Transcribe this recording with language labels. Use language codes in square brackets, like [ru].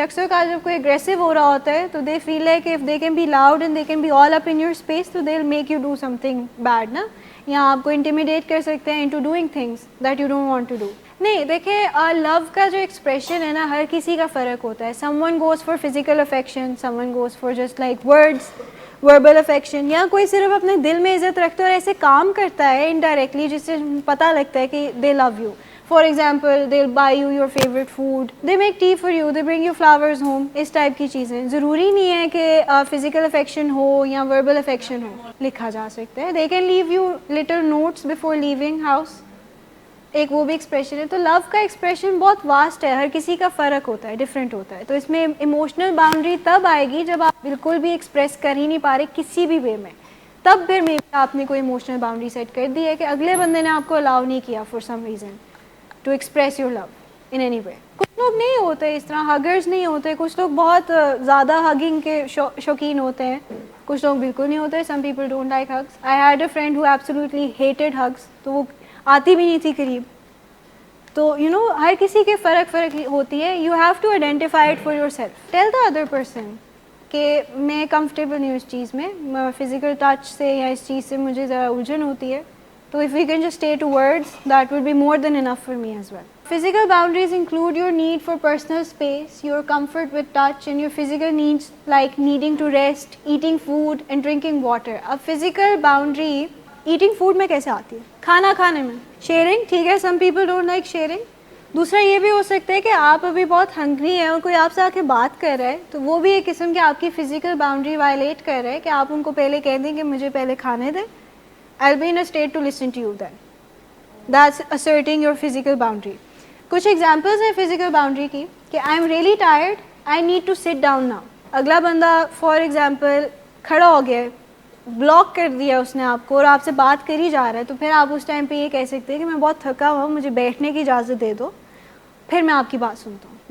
[ur] اکثر کا جب کوئی اگریسو ہو رہا ہوتا ہے تو [en] they feel like if they can be loud and they can be all up in your space [ur] تو دے will make you do some thing bed نا, یا آپ کو انٹیمیڈیٹ کر سکتے ہیں [en] Into doing things that you don't want to do. [ur] نہیں دیکھیں, لو کا جو ایکسپریشن ہے نا ہر کسی کا فرق ہوتا ہے. [en] someone goes for physical affection, someone goes for just like words, verbal affection, [ur] یا کوئی صرف اپنے دل میں عزت رکھتا ہے اور ایسے کام کرتا ہے انڈائریکٹلی جس سے پتہ لگتا ہے کہ [en] They love you. For example they will buy you your favourite food, they make tea for you, they bring you flowers home, اس type کی چیزیں. [ur] ضروری نہیں ہے کہ فزیکل افیکشن ہو یا وربل افیکشن ہو, لکھا جا سکتا ہے. [en] they can leave you little notes before leaving house, [ur] ایک وہ بھی ایکسپریشن ہے. تو لو کا ایکسپریشن بہت واسٹ ہے, ہر کسی کا فرق ہوتا ہے, ڈفرینٹ ہوتا ہے. تو اس میں ایموشنل باؤنڈری تب آئے گی جب آپ بالکل بھی ایکسپریس کر ہی نہیں پا رہے کسی بھی وے میں, تب پھر میں آپ نے کوئی ایموشنل باؤنڈری سیٹ کر دی ہے کہ اگلے بندے نے آپ کو الاؤ نہیں کیا [en] For some reason to express your love in any way. [ur] کچھ لوگ نہیں ہوتے اس طرح, ہگرز نہیں ہوتے, کچھ لوگ بہت زیادہ ہگنگ کے شوقین ہوتے ہیں, کچھ لوگ بالکل نہیں ہوتے. [en] Some people don't like hugs. I had a friend who absolutely hated hugs, [ur] تو وہ آتی بھی نہیں تھی قریب. تو ہر کسی کے فرق ہوتی ہے. [en] you have to identify it for yourself, tell the other person [ur] کہ میں کمفرٹیبل نہیں ہوں اس چیز میں, فزیکل ٹچ سے یا اس چیز سے مجھے ذرا الجھن ہوتی ہے. [en] تو if you can just stay to words that would be more than enough for me as well. Physical boundaries include your need for personal space, your comfort with touch, and your physical needs like needing to rest, eating food, and drinking water. [ur] اب physical boundary eating food میں کیسے آتی ہے؟ کھانا کھانے میں. [en] Sharing, ٹھیک ہے, some people don't like sharing. [ur] دوسرا یہ بھی ہو سکتا ہے کہ آپ ابھی بہت ہنگری ہیں اور کوئی آپ سے آ کے بات کر رہا ہے, تو وہ بھی ایک قسم کی آپ کی فزیکل باؤنڈری وائلیٹ کر رہا ہے کہ آپ ان کو پہلے کہہ دیں کہ مجھے پہلے کھانے دیں. [en] I'll be in a state to listen to you then. That's asserting your physical boundary. [ur] کچھ ایگزامپلس ہیں فزیکل باؤنڈری کی کہ [en] I am really tired, I need to sit down now. [ur] اگلا بندہ فار ایگزامپل کھڑا ہو گیا, بلاک کر دیا اس نے آپ کو اور آپ سے بات کر ہی جا رہا ہے, تو پھر آپ اس ٹائم پہ یہ کہہ سکتے ہیں کہ میں بہت تھکا ہوا ہوں, مجھے بیٹھنے کی اجازت دے دو, پھر میں آپ کی بات سنتا ہوں.